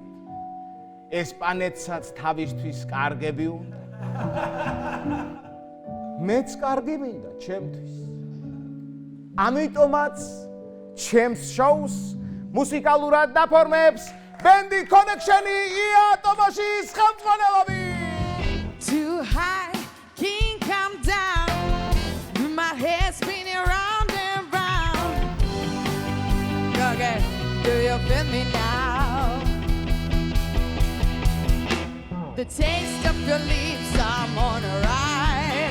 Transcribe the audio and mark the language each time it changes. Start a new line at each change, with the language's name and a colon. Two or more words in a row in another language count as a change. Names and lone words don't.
Georgian: ესპანეთსაც თავისთვის კარგები უნდა. მეც კარგი მინდა ჩემთვის. ამიტომაც ჩემს შოუს მუსიკალურად დაფორმებს ბენდი კონექშენი ია ტომაშის ხელმძღვანელობი.
English: Too high, can't come down. My head spinning round and round. Okay, do you feel me now? The taste of your lips, I'm on a ride.